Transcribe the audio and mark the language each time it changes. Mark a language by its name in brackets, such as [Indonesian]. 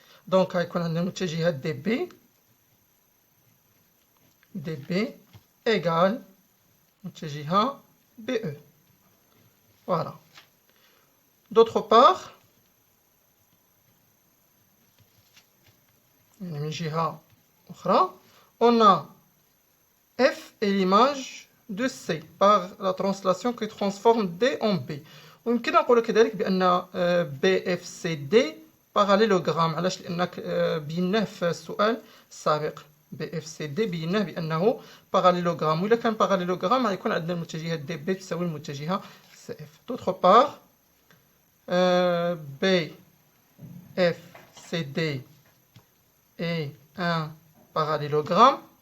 [Arabic] Donc غيكون عندنا المتجهات DB égale متجهة BE. Voilà. [French] D'autre part, [Arabic] من جهة أخرى, [French] on a F et l'image de C par la translation qui transforme D en B. [Arabic] ويمكن نقول كذلك بأن BFCD باراليلوغرام. علاش؟ لأنك بيناه في السؤال السابق BFCD بيناه بأنه باراليلوغرام، وإلا كان باراليلوغرام غيكون عندنا المتجهة DB تساوي المتجهة CF. [French] D'autre part, BFCD est un parallélogramme.